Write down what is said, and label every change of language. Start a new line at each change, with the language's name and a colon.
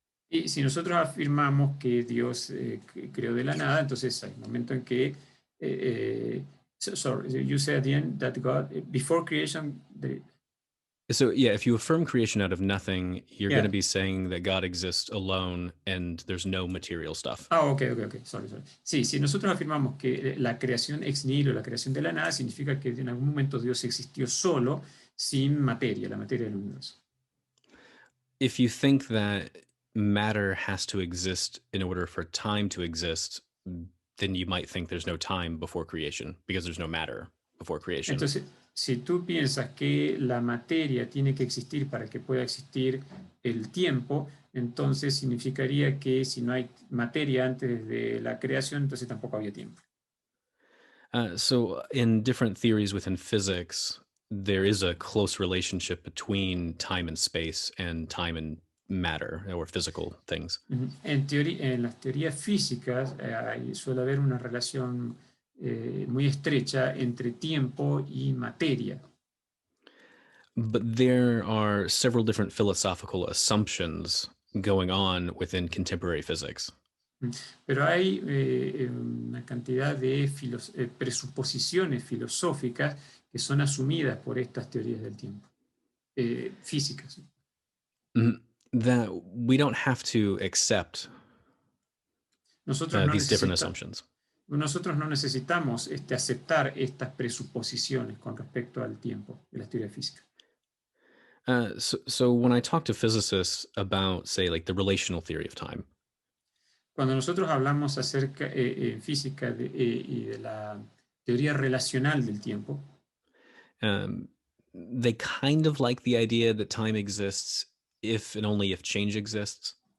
Spanish: Y si nosotros afirmamos que Dios creó de la nada, entonces hay un momento en que,
English: sorry, you said at the end that God, before creation... So yeah, if you affirm creation out of nothing, you're going to be saying that God exists alone and there's no material stuff. Okay, sorry.
Spanish: Sí, si nosotros afirmamos que la creación ex nihilo, la creación de la nada, significa que en algún momento Dios existió solo, sin materia, la materia del universo.
English: If you think that matter has to exist in order for time to exist, then you might think there's no time before creation because there's no matter before creation.
Spanish: Entonces, si tú piensas que la materia tiene que existir para que pueda existir el tiempo, entonces significaría que si no hay materia antes de la creación, entonces tampoco había tiempo.
English: So in different theories within physics, there is a close relationship between time and space and time and matter or physical things.
Spanish: En las teorías físicas suele haber una relación muy estrecha entre tiempo y materia.
English: But there are several different philosophical assumptions going on within contemporary physics.
Spanish: Pero hay una cantidad de presuposiciones filosóficas que son asumidas por estas teorías del tiempo, físicas.
English: that we don't have to accept
Spanish: Nosotros no,
English: these different
Spanish: necesita-
English: assumptions.
Spanish: nosotros no necesitamos aceptar estas presuposiciones con respecto al tiempo de la teoría física.
English: So when I talk to physicists about, say, like the relational theory of time,
Spanish: Cuando nosotros hablamos acerca en física y de la teoría relacional del tiempo,
English: they kind of like the idea that time exists if and only if change exists.